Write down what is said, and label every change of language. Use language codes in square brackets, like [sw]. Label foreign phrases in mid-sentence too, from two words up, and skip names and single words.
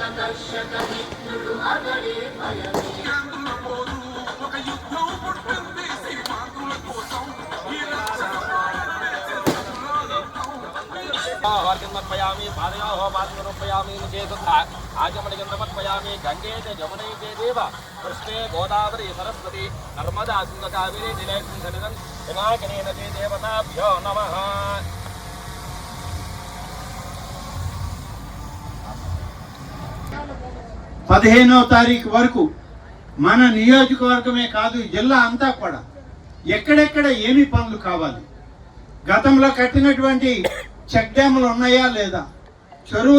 [sa] समर्पयामि पादयोः पादयोरुपयामि मुखेसुद्धा आचमनिकं समर्पयामि गंगे च जमुने च देव कृष्णे गोदावरी सरस्वती नर्मदा सिन्धु कावेरी जलेस्मिन् सन्निधं पिनाकिनी नदी देवताभ्यो नमः। [te] పదిహేనవ తారీఖు వరకు మన నియోజకవర్గమే కాదు జిల్లా అంతా కూడా ఎక్కడెక్కడ ఏమి పనులు కావాలి, గతంలో కట్టినటువంటి చెక్ డ్యాములు ఉన్నాయా లేదా, చెరువులు